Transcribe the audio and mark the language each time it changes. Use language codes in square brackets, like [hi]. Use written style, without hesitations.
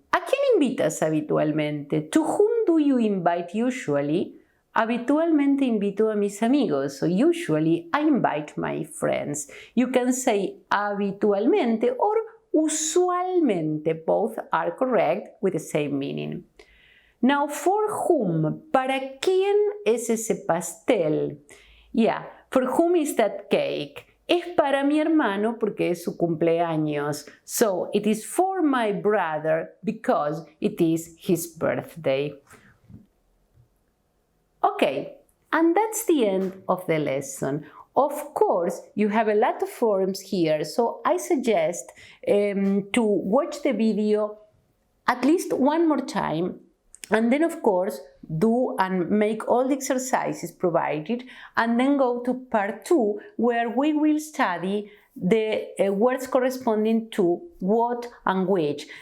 [es] ¿A quién invitas habitualmente? [en] To whom do you invite usually? [es] Habitualmente invito a mis amigos, [en] so usually I invite my friends. You can say habitualmente or usualmente, both are correct with the same meaning. Now, for whom? [es] ¿Para quién es ese pastel? [en] Yeah, for whom is that cake? [es] Es para mi hermano porque es su cumpleaños. [en] So, it is for my brother because it is his birthday. Okay, and that's the end of the lesson. Of course, you have a lot of forms here, so I suggest to watch the video at least one more time, and then of course do and make all the exercises provided, and then go to part 2 where we will study the words corresponding to what and which.